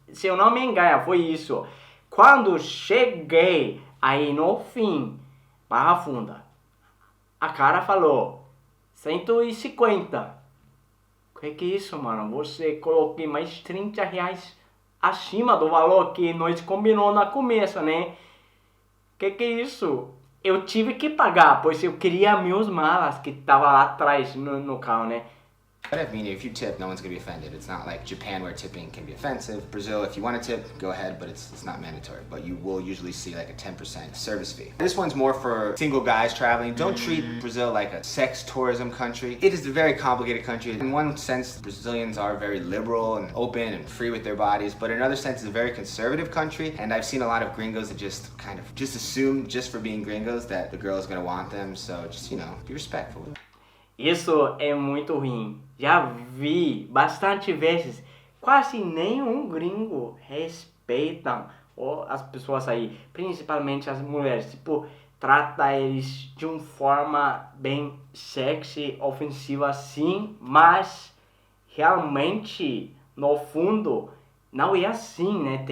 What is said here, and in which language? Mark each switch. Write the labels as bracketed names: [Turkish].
[Portuguese] Se eu não me engano, foi isso. Quando cheguei aí no fim, Barra Funda, a cara falou 150. Que é isso, mano? Você coloquei mais R$ 30 acima do valor que nós combinou na começo, né? Que é isso? Eu tive que pagar, pois eu queria meus malas que tava lá atrás no carro, né? [English] But I mean, if you tip, no one's gonna be offended. It's not like Japan where tipping can be offensive. Brazil, if you want to tip, go ahead, but it's not mandatory. But you will usually see like a 10% service fee. This one's more for single guys traveling. Don't treat Brazil like a sex tourism country. It is a very complicated country. In one sense, Brazilians are very liberal and open and free with their bodies, but in another sense, it's a very conservative country. And I've seen a lot of gringos that just assume, just for being gringos, that the girl is gonna want them. So just, be respectful. [Portuguese] Isso é muito ruim. Já vi bastante vezes, quase nenhum gringo respeita as pessoas aí, principalmente as mulheres. Tipo, trata eles de uma forma bem sexy, ofensiva assim, mas realmente, no fundo, não é assim, né?